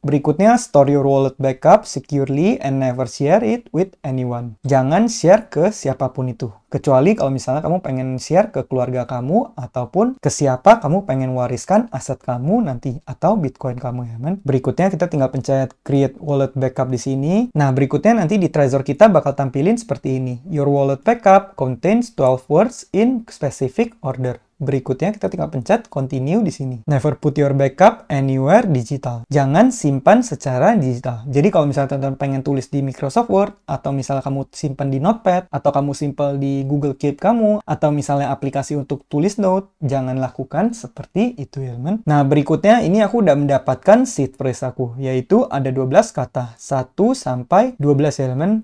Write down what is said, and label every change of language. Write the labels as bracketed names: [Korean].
[Indonesian] Berikutnya, [English] store your wallet backup securely and never share it with anyone. [Indonesian] Jangan share ke siapapun itu. Kecuali kalau misalnya kamu pengen share ke keluarga kamu ataupun ke siapa kamu pengen wariskan aset kamu nanti atau Bitcoin kamu ya, man. Berikutnya kita tinggal pencet create wallet backup di sini. Nah, berikutnya nanti di Trezor kita bakal tampilin seperti ini. [English] Your wallet backup contains 12 words in specific order. [Indonesian] Berikutnya kita tinggal pencet continue di sini. [English] Never put your backup anywhere digital. [Indonesian] Jangan simpan secara digital. Jadi kalau misalnya teman-teman pengen tulis di Microsoft Word, atau misalnya kamu simpan di Notepad, atau kamu simpan di Google Keep kamu, atau misalnya aplikasi untuk tulis note, jangan lakukan seperti itu ya teman. Nah, berikutnya ini aku udah mendapatkan seed phrase aku, yaitu ada 12 kata, 1 sampai 12 ya teman.